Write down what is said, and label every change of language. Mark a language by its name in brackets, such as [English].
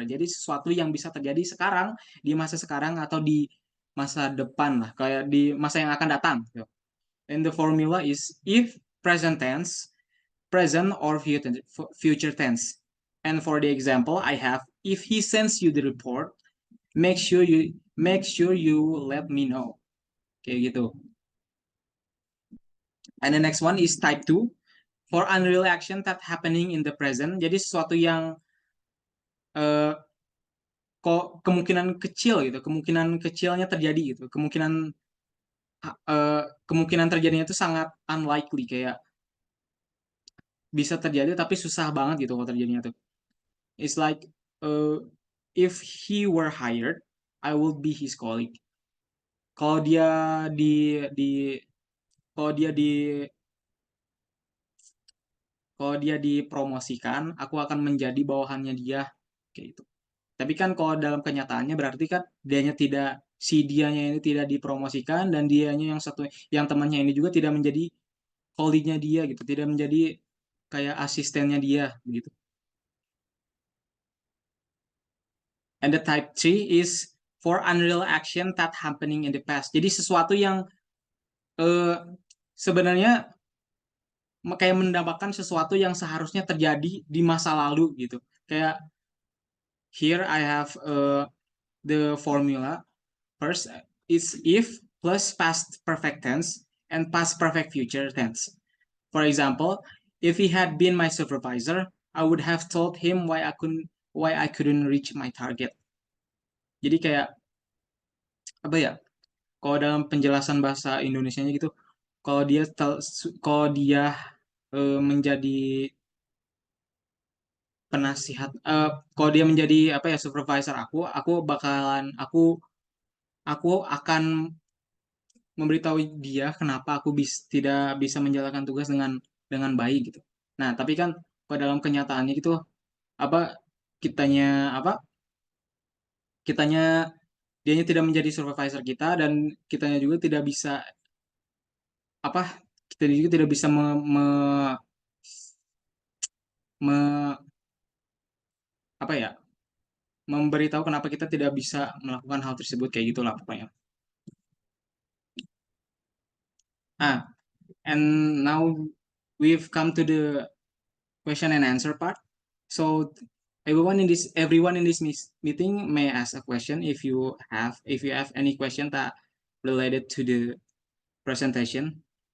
[Indonesian] Jadi sesuatu yang bisa terjadi sekarang, di masa sekarang atau di masa depan lah, kayak di masa yang akan datang. [English] And the formula is if present tense, present or future tense. And for the example, I have, if he sends you the report, make sure you let me know. [Indonesian] Kayak gitu. [English] And the next one is type 2, for unreal action that happening in the present. [Indonesian] Jadi sesuatu yang kemungkinan kecil gitu, kemungkinan kecilnya terjadi gitu, kemungkinan terjadinya itu sangat unlikely, kayak bisa terjadi tapi susah banget gitu kalau terjadinya tuh. [English] It's like if he were hired, I would be his colleague. [Indonesian] Kalau dia dipromosikan, aku akan menjadi bawahannya dia, kayak gitu. Tapi kan kalau dalam kenyataannya berarti kan dianya ini tidak dipromosikan, dan dianya yang temannya ini juga tidak menjadi colleague-nya dia gitu, tidak menjadi kayak asistennya dia gitu. [English] And the type 3 is for unreal action that happening in the past. [Indonesian] Jadi sesuatu yang sebenarnya kayak mendapatkan sesuatu yang seharusnya terjadi di masa lalu gitu. [English] Kayak here I have the formula. First is if plus past perfect tense and past perfect future tense. For example, if he had been my supervisor, I would have told him why I why I couldn't reach my target. [Indonesian] Jadi kayak apa ya? Kalau dalam penjelasan bahasa Indonesianya gitu, kalau dia menjadi penasihat, kalau dia menjadi apa ya, supervisor aku akan memberitahu dia kenapa aku tidak bisa menjalankan tugas dengan baik gitu. Nah, tapi kan kalau dalam kenyataannya gitu apa kitanya apa kitanya dianya tidak menjadi supervisor kita, dan kitanya juga tidak bisa apa kita juga tidak bisa me- apa ya, memberitahu kenapa kita tidak bisa melakukan hal tersebut, kayak gitulah pokoknya. [English] Ah, and now we've come to the question and answer part. So everyone in this meeting may ask a question if you have any question that related to the presentation.